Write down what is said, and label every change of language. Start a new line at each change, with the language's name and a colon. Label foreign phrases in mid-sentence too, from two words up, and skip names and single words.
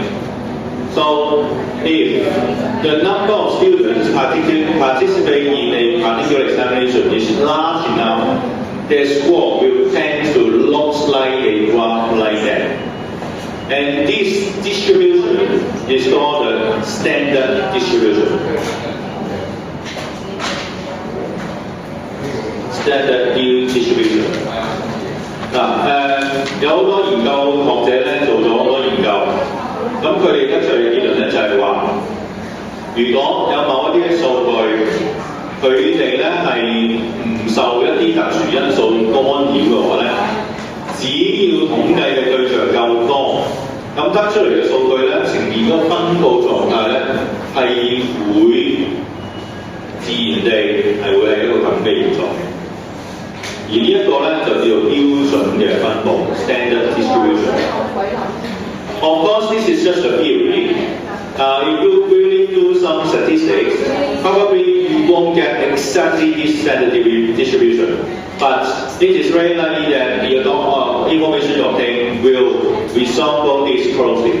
English: So, if the number of students participating in a particular examination is large enough, their score will tend to look like a graph like that. And this distribution is called the standard distribution. Standard distribution.
Cantonese: 有好多研究學者咧做咗好多研究，咁佢哋得出嘅結論咧就係話，如果有某一啲嘅數據，佢哋咧係唔受一啲特殊因素干擾嘅話咧，只要統計嘅對象夠多，咁得出嚟嘅數據咧呈現嗰個分佈狀態咧係會自然地係會係一個咁嘅現狀。而呢一個咧就叫做標準嘅分佈
English: （standard distribution）。 Of course, this is just a theory. If you really do some statistics, probably you won't get exactly this standard distribution. But it is very likely that the information you obtain will resemble this closely.